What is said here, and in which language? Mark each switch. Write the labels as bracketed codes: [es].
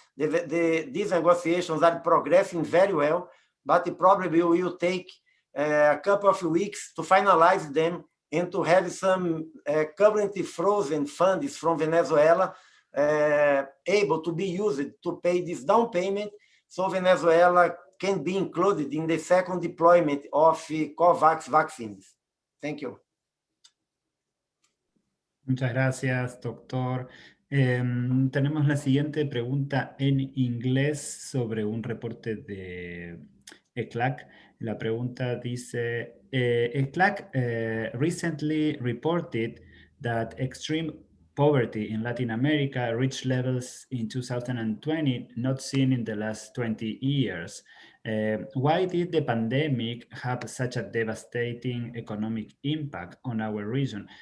[en] These negotiations are progressing very well, but it probably will take a couple of weeks to finalize them and to have some currently frozen funds from Venezuela able to be used to pay this down payment, so Venezuela can be included in the second deployment of COVAX vaccines. Thank you. [es] Muchas gracias, doctor. Tenemos la siguiente pregunta en inglés sobre un reporte de ECLAC. La pregunta dice, [en] ECLAC recently reported that extreme poverty in Latin America reached levels in 2020 not seen in the last 20 years. Why did the pandemic have such a devastating economic impact on our region?